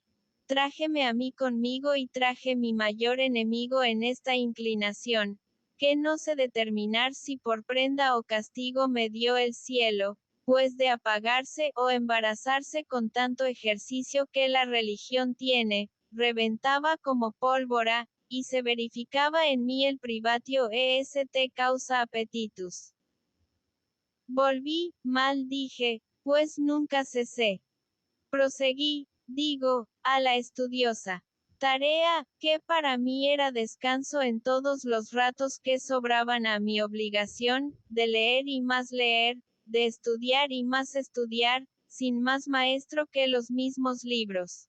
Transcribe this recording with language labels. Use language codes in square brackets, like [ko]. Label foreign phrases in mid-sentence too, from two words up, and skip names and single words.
[es] Trájeme a mí conmigo y traje mi mayor enemigo en esta inclinación, que no sé determinar si por prenda o castigo me dio el cielo, pues de apagarse o embarazarse con tanto ejercicio que la religión tiene, reventaba como pólvora, y se verificaba en mí el [la] privatio est causa appetitus. [es] Volví, mal dije, pues nunca cesé. Proseguí, digo, a la estudiosa tarea, que para mí era descanso en todos los ratos que sobraban a mi obligación, de leer y más leer, de estudiar y más estudiar, sin más maestro que los mismos libros.